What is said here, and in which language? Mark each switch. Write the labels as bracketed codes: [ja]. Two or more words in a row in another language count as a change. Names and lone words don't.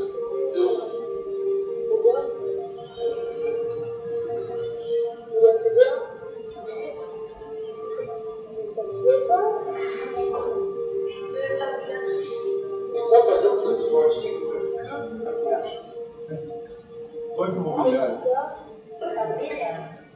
[fr] Pourquoi? Il va te dire. Mais ça se fait pas. Moi, par exemple, tu vas acheter que la première chose. [pt] Põe para o mobiliário. [fr] Ça m'énerve.